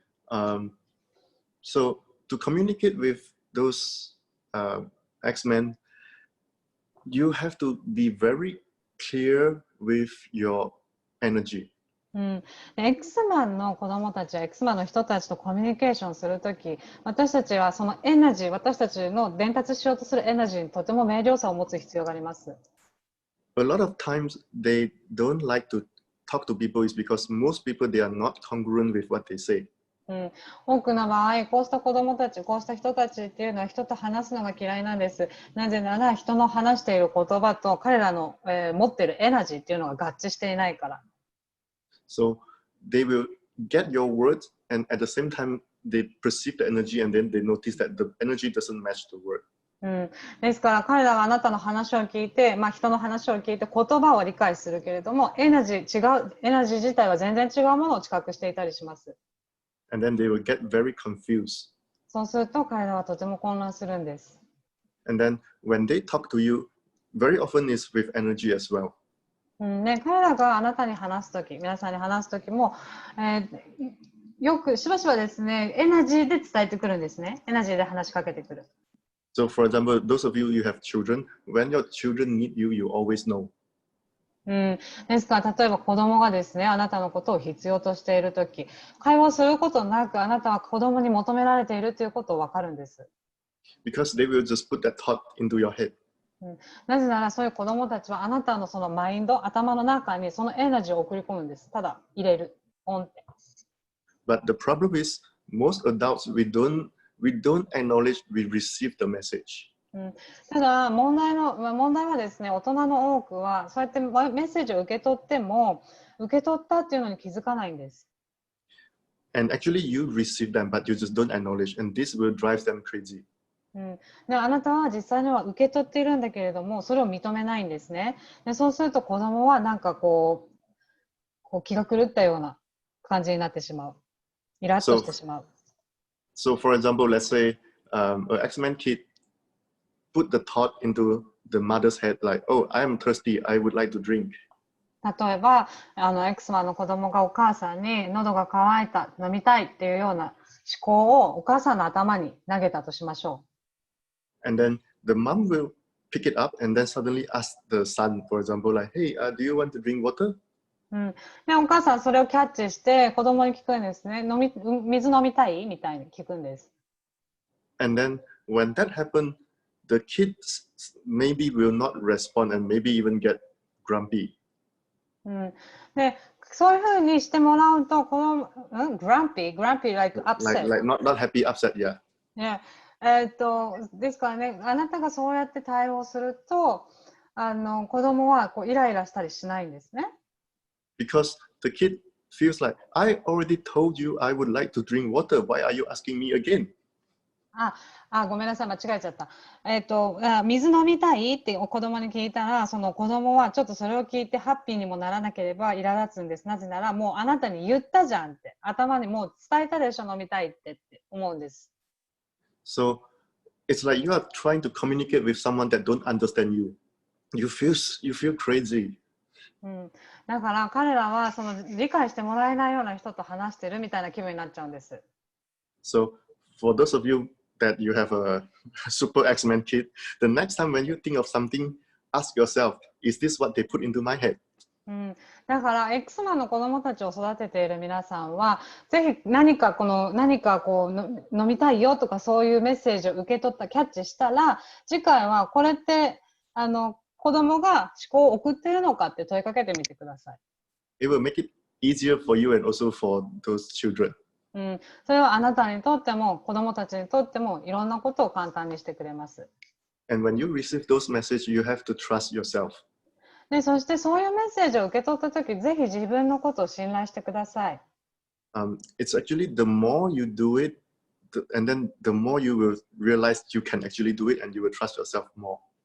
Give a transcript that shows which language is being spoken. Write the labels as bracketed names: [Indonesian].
[English] So to communicate with those X-Men, you have to be very clear with your energy. [Japanese] で X マンの子供たちや X マンの人たちとコミュニケーションするとき、私たちはそのエナジー、私たちの伝達しようとするエナジーにとても明瞭さを持つ必要があります。 [English] A lot of times they don't like to talk to people is because most people, they are not congruent with what they say. [Japanese] 多くの場合、こうした子供たち、こうした人たちっていうのは人と話すのが嫌いなんです。なぜなら人の話している言葉と彼らの、持っているエナジーっていうのが合致していないから。 [English] So they will get your words, and at the same time, they perceive the energy, and then they notice that the energy doesn't match the word. [Japanese] ですから彼らはあなたの話を聞いて、人の話を聞いて言葉を理解するけれども、エナジー自体は全然違うものを知覚していたりします。 [English] And then they will get very confused. [Japanese] そうすると彼らはとても混乱するんです。 [English] And then when they talk to you, very often is with energy as well. [Japanese] 彼らがあなたに話すとき、皆さんに話すときも、よくしばしばですね、エナジーで伝えてくるんですね。エナジーで話しかけてくる。 [English] So for example, those of you have children, when your children need you, you always know. [Japanese] ですから例えば子供がですね、あなたのことを必要としているとき、会話をすることなくあなたは子供に求められているということを分かるんです。 Because they will just put that thought into your head. なぜならそういう子供たちはあなたのそのマインド、頭の中にそのエナジーを送り込むんです。ただ入れる。ポンって。 [English] But the problem is, most adults, we don't acknowledge we receive the message. [Japanese] ただ問題はですね、大人の多くはそうやってメッセージを受け取っても受け取ったっていうのに気づかないんです。 [English] And actually you receive them, but you just don't acknowledge, and this will drive them crazy. [Japanese] であなたは実際には受け取っているんだけれども、それを認めないんですね。でそうすると子供はなんかこう気が狂ったような感じになってしまう。イラッとしてしまう。 [English] So for example, let's say an X-Men kid put the thought into the mother's head like, oh, I am thirsty, I would like to drink. [Japanese] 例えばX マンの子供がお母さんに喉が渇いた、飲みたいっていうような思考をお母さんの頭に投げたとしましょう。 [English] And then the mom will pick it up and then suddenly ask the son, for example, like, hey, do you want to drink water? [Japanese] でお母さんそれをキャッチして子供に聞くんですね。水飲みたいみたいに聞くんです。 [English] And then when that happens, the kids maybe will not respond and maybe even get grumpy. [Japanese] でそういうふうにしてもらうと、この [English] grumpy like upset. Like not happy, upset, yeah. [Japanese] ですからね、あなたがそうやって対応すると、子供はこうイライラしたりしないんですね。 [English] Because the kid feels like, I already told you I would like to drink water. Why are you asking me again? [Japanese] ごめんなさい、間違えちゃった。水飲みたいって子供に聞いたら、その子供はちょっとそれを聞いてハッピーにもならなければイラ立つんです。なぜなら、もうあなたに言ったじゃんって、頭にもう伝えたでしょ、飲みたいって思うんです。 [English] So it's like you are trying to communicate with someone that don't understand you. You feel crazy. [Japanese] だから彼らはその理解してもらえないような人と話してるみたいな気分になっちゃうんです。 [English] So for those of you that you have a super X-Men kid, the next time when you think of something, ask yourself, is this what they put into my head? [Japanese] だから、X マンの子供たちを育てている皆さんは、ぜひ何か飲みたいよとかそういうメッセージを受け取った、キャッチしたら、次回はこれって、子供が思考を送っているのかって問いかけてみてください。 [English] It will make it easier for you and also for those children. [Japanese] それはあなたにとっても子供たちにとってもいろんなことを簡単にしてくれます。 [English] And when you receive those messages, you have to trust yourself. [Japanese] で、そしてそういうメッセージを受け取ったとき、ぜひ自分のことを信頼してください。 [English] It's actually the more you do it, and then the more you will realize you can actually do it and you will trust yourself more.